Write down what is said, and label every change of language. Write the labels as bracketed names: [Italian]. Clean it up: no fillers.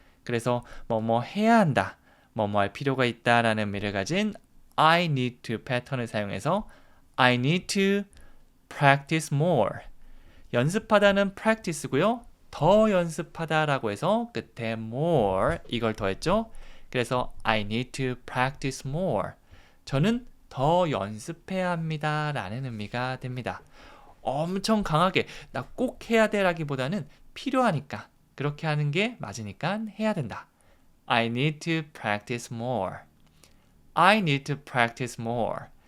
[Korean] 그래서 뭐뭐 해야 한다, 뭐뭐 할 필요가 있다라는 의미를 가진 [English] I need to [Korean] 패턴을 사용해서 [English] I need to practice more. [Korean] 연습하다는 practice고요. 더 연습하다라고 해서 끝에 more 이걸 더했죠. 그래서 [English] I need to practice more. [Korean] 저는 더 연습해야 합니다 라는 의미가 됩니다. 엄청 강하게 나 꼭 해야 돼 라기보다는 필요하니까 그렇게 하는 게 맞으니까 해야 된다. [English] I need to practice more. I need to practice more.